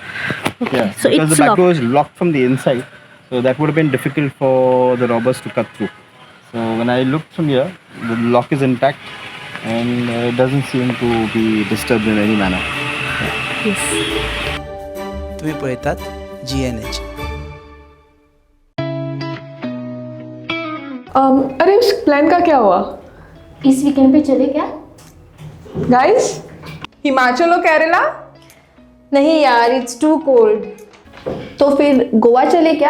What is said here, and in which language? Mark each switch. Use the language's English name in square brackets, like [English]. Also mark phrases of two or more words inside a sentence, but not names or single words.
[English] Okay. Yeah, so because it's the back locked. door is locked from the inside, so that would have been difficult for the robbers to cut through. So when I looked from here, the lock is intact and it doesn't seem to be disturbed in any manner. Yes. [Konkani] तुम्ही पळयतात GNH। [Hindi] अरे उस प्लान का क्या हुआ इस वीकेंड पे चले क्या? गाइस? हिमाचल और केरला? नहीं यार, [English] it's too cold. [Hindi] तो फिर गोवा चले क्या?